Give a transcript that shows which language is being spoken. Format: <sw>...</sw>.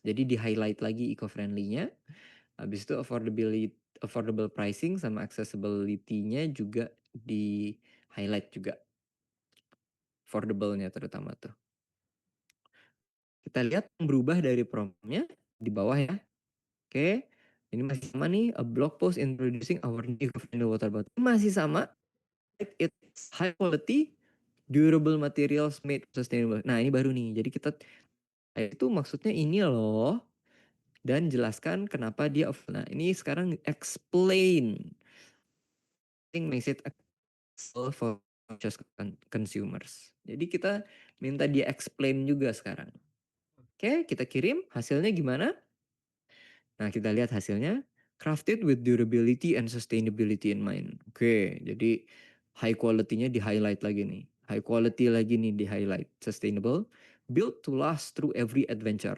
<id>Jadi di-highlight lagi eco-friendly-nya. Habis itu affordable pricing sama accessibility-nya juga di-highlight juga. Affordable-nya terutama tuh. Kita lihat yang berubah dari prompt-nya di bawah ya. Oke, ini masih sama nih,</id> <en>a blog post introducing our new eco-friendly water bottle.</en> <id>Masih sama,</id> <en>it's high quality, durable materials made sustainable.</en> <id>Nah, ini baru nih. Jadi kita itu maksudnya ini loh, dan jelaskan kenapa dia off. Nah, ini sekarang explain.</id> <en>Makes it accessible for just consumers.</en> <id>Jadi kita minta dia explain juga sekarang. Oke, kita kirim. Hasilnya gimana? Nah, kita lihat hasilnya.</id> <en>Crafted with durability and sustainability in mind.</en> <id>Oke, jadi high quality-nya di-highlight lagi nih. High quality lagi nih di-highlight.</id> <en>Sustainable. Built to last through every adventure.</en>